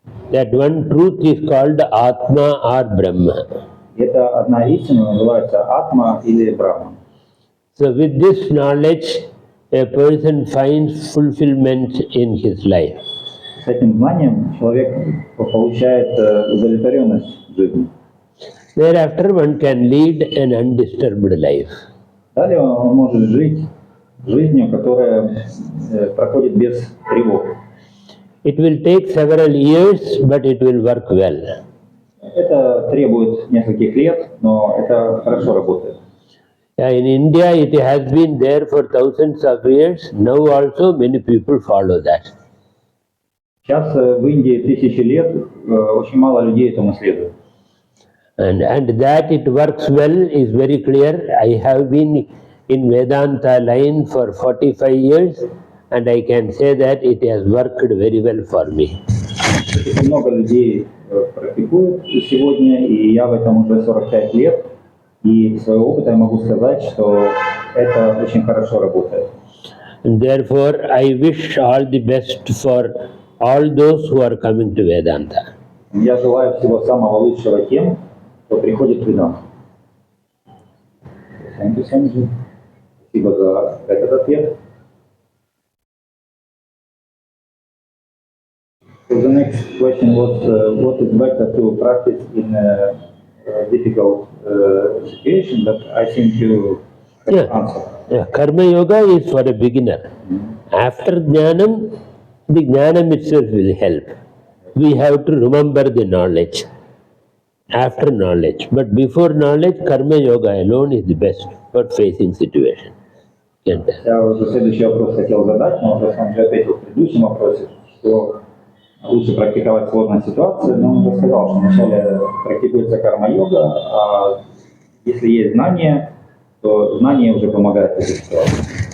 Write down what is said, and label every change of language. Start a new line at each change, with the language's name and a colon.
English: That one truth is called Atma or Brahma.
Russian: Это одна истина называется Атма или Брахма.
English: So with this knowledge, a person finds fulfillment in his life.
Russian: С с этим знанием человек получает удовлетворенность в жизни.
English: Thereafter, one can lead an undisturbed life.
Russian: Далее он может жить жизнью, которая проходит без тревог.
English: It will take several years, but it will work well.
Russian: Это требует нескольких лет, но это хорошо работает.
English: In India, it has been there for thousands of years. Now also many people follow that.
Russian: Сейчас в Индии 1000 лет, очень мало людей этому следует.
English: And that it works well is very clear. I have been in Vedanta line for 45 years, and I can say that it has worked very well for me.
Russian: Много людей практикуют сегодня, и я в этом уже 45 лет. И из своего опыта я могу сказать, что это очень хорошо работает.
English: And therefore, I wish all the best for all those who are coming to Vedanta.
Russian: Я желаю всего самого лучшего тем, кто приходит в Веданту.
English: Thank you, Swamiji.
Russian: Спасибо за этот ответ.
English: So the next question was, what is better to practice in a difficult situation? But I think you answered. Karma yoga is for a beginner. After jnanam, the jnanam itself will help. We have to remember the knowledge. After knowledge. But before knowledge, karma yoga alone is the best for facing situation.
Russian: Я уже следующий вопрос хотел задать, но уже сам же ответил в предыдущем вопросе, что лучше практиковать сложные ситуации, но он уже сказал, что вначале практикуется карма-йога, а если есть знания, то знания уже помогают в этой ситуации.